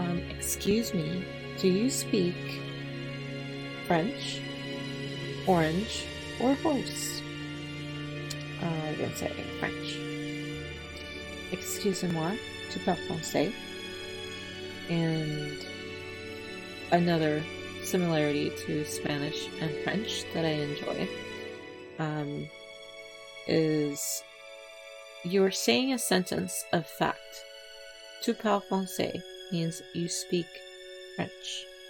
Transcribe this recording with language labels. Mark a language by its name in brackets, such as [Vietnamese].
[English] Excuse me, do you speak French, orange, or horse? I'm gonna say French. [French] Excusez-moi, tu parles français? [English] And another similarity to Spanish and French that I enjoy is you're saying a sentence of fact. [French] Tu parles français [English] means you speak French.